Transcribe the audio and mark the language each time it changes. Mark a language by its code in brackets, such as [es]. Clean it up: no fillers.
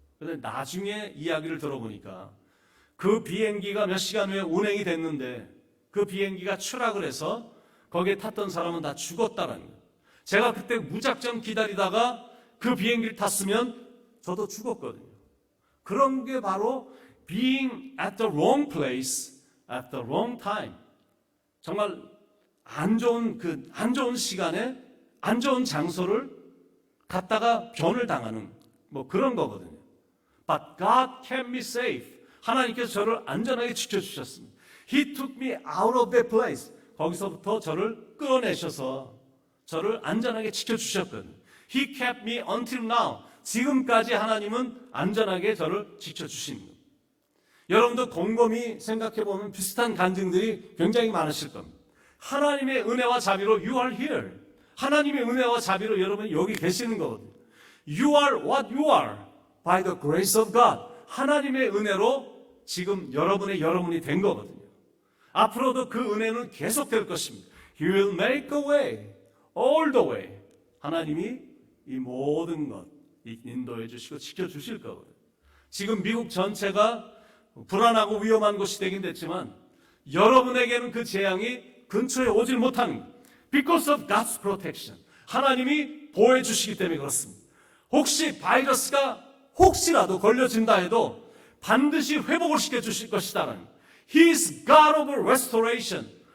[ko] 그런데 나중에 이야기를 들어보니까 그 비행기가 몇 시간 후에 운행이 됐는데 그 비행기가 추락을 해서 거기에 탔던 사람은 다 죽었다라는 거예요. 제가 그때 무작정 기다리다가 그 비행기를 탔으면 저도 죽었거든요. 그런 게 바로 [en] being at the wrong place at the wrong time. [ko] 정말 안 좋은 시간에 안 좋은 장소를 갔다가 변을 당하는 뭐 그런 거거든요. [en] But God kept me safe. [ko] 하나님께서 저를 안전하게 지켜주셨습니다. [en] He took me out of that place. [ko] 거기서부터 저를 끌어내셔서 저를 안전하게 지켜주셨거든요. [en] He kept me until now. [ko] 지금까지 하나님은 안전하게 저를 지켜주신 거예요. 여러분도 곰곰이 생각해보면 비슷한 간증들이 굉장히 많으실 겁니다. 하나님의 은혜와 자비로 [en] you are here. [ko] 하나님의 은혜와 자비로 여러분이 여기 계시는 거거든요. [en] You are what you are by the grace of God. [ko] 하나님의 은혜로 지금 여러분이 된 거거든요. 앞으로도 그 은혜는 계속될 것입니다. [en] He will make a way, all the way. [ko] 하나님이 이 모든 것 인도해 주시고 지켜주실 거거든요. 지금 미국 전체가 불안하고 위험한 곳이 되긴 됐지만 여러분에게는 그 재앙이 근처에 오질 못하는 것. [en] Because of God's protection. [ko] 하나님이 보호해 주시기 때문에 그렇습니다. 혹시 바이러스가 혹시라도 걸려진다 해도 반드시 회복을 시켜주실 것이다라는 [en] He is God of restoration.